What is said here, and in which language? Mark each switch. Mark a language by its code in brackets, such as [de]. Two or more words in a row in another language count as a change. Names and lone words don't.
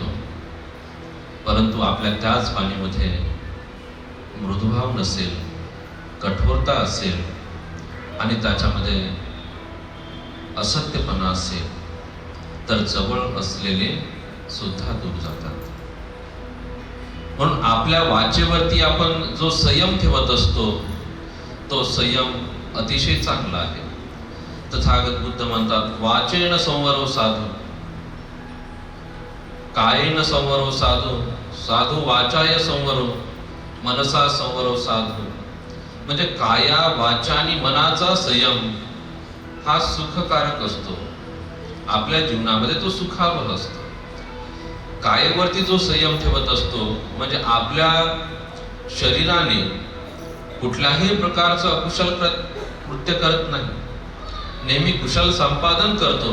[mr] परंतु आपल्या त्याच वाणीमध्ये मृदुभाव नसेल, कठोरता असेल आणि त्याच्यामध्ये असत्यपणा असेल तर जवळ असलेले सुद्धा दूर जातात. म्हणून आपल्या वाचेवरती आपण जो संयम ठेवत असतो तो संयम अतिशय चांगला आहे. तथागत बुद्ध म्हणतात, [pi] वाचेन संवरो साधू, कायेन संवरो साधू, साधू वाचाय संवरो, मनसा संवरो साधू. [mr] म्हणजे काया, वाचा आणि मनाचा संयम हा सुखकारक असतो. आपल्या जीवनामध्ये तो सुखावह असतो. कायेवरती जो संयम ठेवत असतो म्हणजे आपल्या शरीराने कुठल्याही प्रकारचं अकुशल कृत्य करत नाही, नेहमी कुशल संपादन करतो.